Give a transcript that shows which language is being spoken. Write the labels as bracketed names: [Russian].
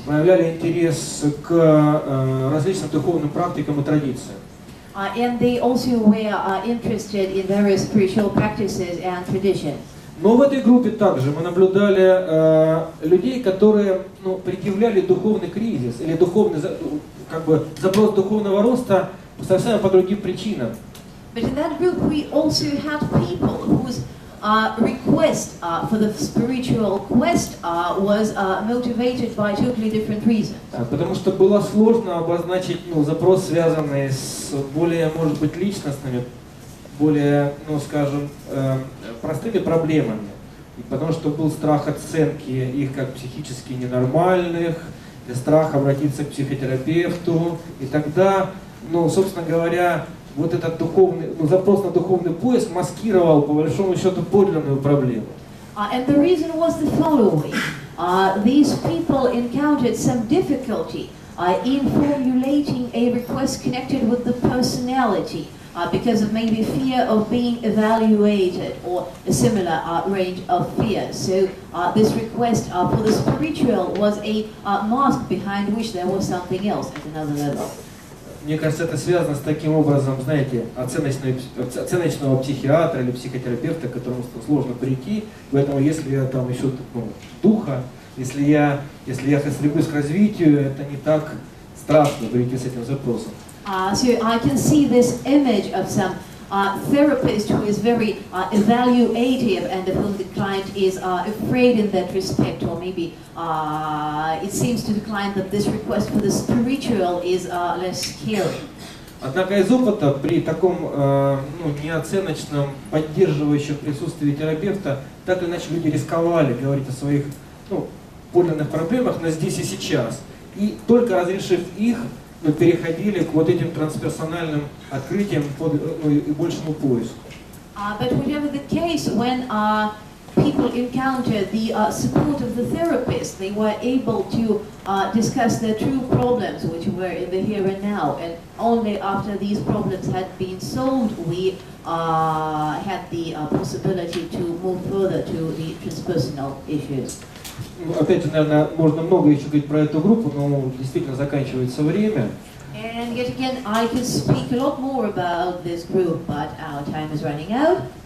[Russian] Проявляли интерес к различным духовным практикам и традициям. [English] And they also were interested in various spiritual practices and traditions. [Russian] Но в этой группе также мы наблюдали людей, которые предъявляли духовный кризис или духовный запрос духовного роста совсем по другим причинам. [English] But in that group we also had people whose request for the spiritual quest was motivated by totally different reasons. [Russian] Потому что было сложно обозначить запрос, связанный с более, может быть, личностными, более, скажем, простыми проблемами. И потому что был страх оценки их как психически ненормальных, и страх обратиться к психотерапевту. И тогда, собственно говоря, вот этот духовный, запрос на духовный поиск маскировал, по большому счету, подлинную проблему. [English] And the reason was the following. These people encountered some difficulty in formulating a request connected with the personality because of maybe fear of being evaluated or a similar range of fears. So this request for the spiritual was a mask behind which there was something else at another level. [Russian] Мне кажется, это связано с таким образом, знаете, оценочного психиатра или психотерапевта, к которому сложно прийти. Поэтому если я там ищу духа, если я стремлюсь к развитию, это не так страшно прийти с этим запросом. [English] So I can see this image of some therapist who is very evaluative and of whom the client is afraid in that respect, or maybe it seems to the client that this request for the spiritual is less scary. [Russian] Однако из опыта при таком неоценочном, поддерживающем присутствии терапевта, так или иначе люди рисковали говорить о своих подлинных проблемах на здесь и сейчас. И только разрешив их, переходили к вот этим трансперсональным открытиям и большему поиску. [English] But whatever the case, when people encountered the support of the therapist, they were able to discuss their true problems, which were in the here and now. And only after these problems had been solved, we had the possibility to move further to the transpersonal issues. [Russian] Опять же, наверное, можно много еще говорить про эту группу, но действительно заканчивается время. [English] And yet again, I can speak a lot more about this group, but our time is running out.